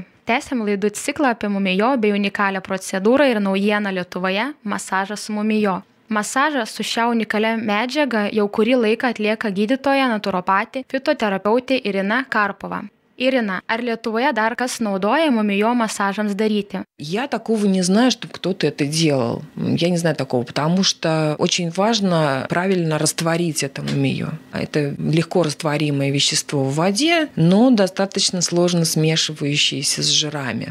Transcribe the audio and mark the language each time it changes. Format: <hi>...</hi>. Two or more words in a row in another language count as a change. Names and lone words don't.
<lt>Tęsiam laidų ciklą apie mumijo bei unikalią procedūrą ir naujieną Lietuvoje – masažas su mumijo. Masažą su šia unikalia medžiaga jau kurį laiką atlieka gydytoja naturopatė, fitoterapeutė Irina Karpova. Ирина, ar Lietuvoje dar kas naudoja mumijo masažams darote?</lt> <ru>Я такого не знаю, чтобы кто-то это делал. Я не знаю такого, потому что очень важно правильно растворить это мумиё. Это легко растворимое вещество в воде, но достаточно сложно смешивающееся с жирами.</ru>